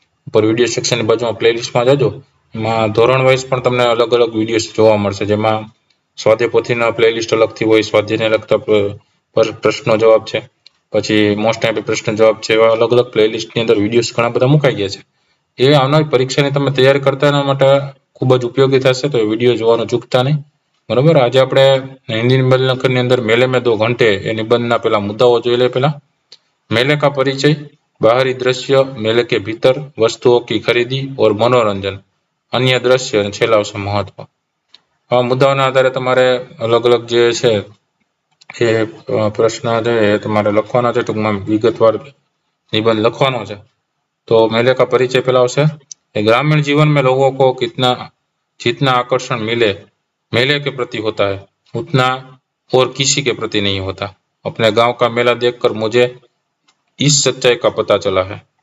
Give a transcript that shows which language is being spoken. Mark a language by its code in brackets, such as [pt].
[gu] ઉપર વિડીયો સેક્શનની બાજુમાં પ્લેલિસ્ટમાં જજો, એમાં ધોરણ વાઇઝ પણ તમને અલગ અલગ વિડીયોઝ જોવા મળશે, જેમાં સ્વાધ્યાય પોથીના પ્લેલિસ્ટ અલગથી હોય, સ્વાધ્યાયને લગતા પ્રશ્નો જવાબ છે, પછી મોસ્ટ એમપી પ્રશ્ન જવાબ છે, એવા અલગ અલગ પ્લેલિસ્ટની અંદર વિડીયોઝ ઘણા બધા મુકાઈ ગયા છે। એ આવનારી પરીક્ષાની તમે તૈયારી કરતા એના માટે ખૂબ જ ઉપયોગી થશે, તો એ વિડીયો જોવાનું ચૂકતા નહીં, બરાબર। આજે આપણે હિન્દી નિબંધ લેખનની અંદર [hi] મેલે મેં 2 घंटे [gu] એ નિબંધના પેલા મુદ્દાઓ જોઈ લે। [hi] પેલા मेले का परिचय, बाहरी दृश्य, मेले के भीतर वस्तुओं की खरीदी और मनोरंजन, अन्य दृश्य [gu] અને છેલ્લા છે મહત્વ। આ મુદ્દાઓના આધારે તમારે અલગ અલગ જે છે એ પ્રશ્ન છે એ તમારે લખવાના છે, ટૂંકમાં વિગતવાર નિબંધ લખવાનો છે। [hi] तो मेले का परिचय पेला [gu] આવશે। [hi] ग्रामीण जीवन में लोगों को कितना जितना आकर्षण मिले मेले के प्रति होता है, उतना और किसी के प्रति नहीं होता। अपने गांव का मेला देखकर मुझे इस सच्चाई का पता चला है।